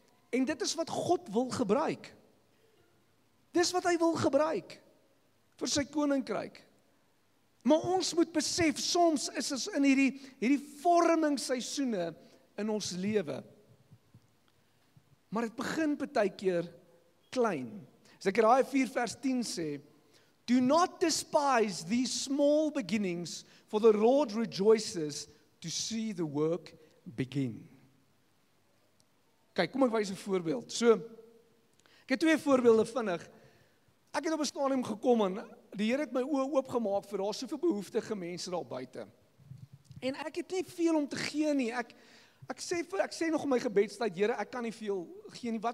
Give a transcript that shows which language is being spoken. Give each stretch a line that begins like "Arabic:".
Afrikaans: En dit is wat God wil gebruik. Dis wat hy wil gebruik vir sy koninkryk. Maar ons moet besef, soms is ons in hierdie vormingsseisoene in ons lewe. Maar dit begin baie keer klein. Sekaria 4 vers 10 sê,
English: do not despise these small beginnings, for the Lord rejoices to see the work begin.
Afrikaans: Kyk, kom ek wys 'n voorbeeld. So, ek het 2 voorbeelde vinnig. Ek het op 'n stadium gekom en die Here het my oë oopgemaak vir daar soveel behoeftige mense daar buite. En ek het nie veel om te gee nie. Ek sê nog in my gebedstyd, Here, ek kan nie veel gee nie.